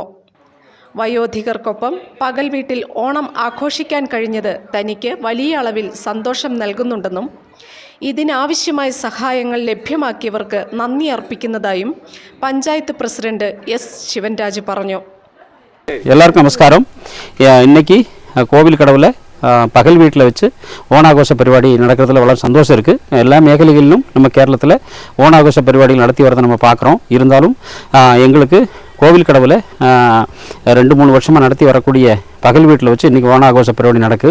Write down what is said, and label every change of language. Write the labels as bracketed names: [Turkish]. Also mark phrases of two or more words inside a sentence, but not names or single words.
[Malayalam] വയോധികർക്കൊപ്പം പകൽ വീട്ടിൽ ഓണം ആഘോഷിക്കാൻ കഴിഞ്ഞത് തനിക്ക് വലിയ അളവിൽ സന്തോഷം നൽകുന്നുണ്ടെന്നും ഇതിനാവശ്യമായ സഹായങ്ങൾ ലഭ്യമാക്കിയവർക്ക് നന്ദി അർപ്പിക്കുന്നതായും പഞ്ചായത്ത് പ്രസിഡന്റ് എസ് ശിവൻരാജ് പറഞ്ഞു. [Tamil] எல்லாருக்கும் நமஸ்காரம். இன்னைக்கு கோவில்கடவில் பகல் வீட்டில் வச்சு ஓணாகோஷ பரிபாடி நடக்கிறதுல வளர சந்தோஷம் இருக்குது. எல்லா மேഖലകളിலும் நம்ம கேரளத்தில் ஓணாகோஷ பரிபாடிகள் நடத்தி வரதை நம்ம பார்க்குறோம். இருந்தாலும் எங்களுக்கு கோவில்கடவில் 2-3 வருஷமாக நடத்தி வரக்கூடிய பகல் வீட்டில் வச்சு இன்றைக்கி ஓணாகோஷ பரிபாடி நடக்குது.